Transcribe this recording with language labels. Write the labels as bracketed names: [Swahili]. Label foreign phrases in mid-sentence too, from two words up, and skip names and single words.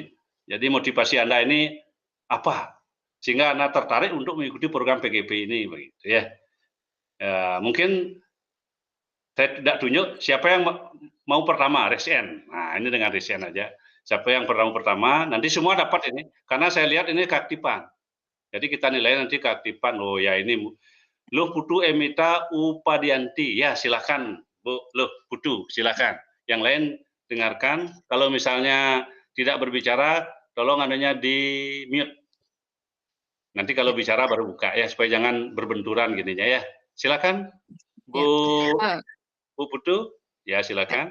[Indonesian] Jadi motivasi Anda ini apa? Sehingga Anda tertarik untuk mengikuti program PGP ini begitu ya. Mungkin saya tidak tunjuk siapa yang mau pertama, Resen. Nah, ini dengan Resen aja. Siapa yang pertama, nanti semua dapat ini. Karena saya lihat ini keaktifan. Jadi kita nilai nanti keaktifan. Oh ya ini Luh Putu Emita Upadianti. Ya silakan Bu Luh Putu, silakan. Yang lain dengarkan. Kalau misalnya tidak berbicara, tolong adanya di mute. Nanti kalau bicara baru buka ya, supaya jangan berbenturan gininya ya. Silakan Bu Putu. Ya silakan.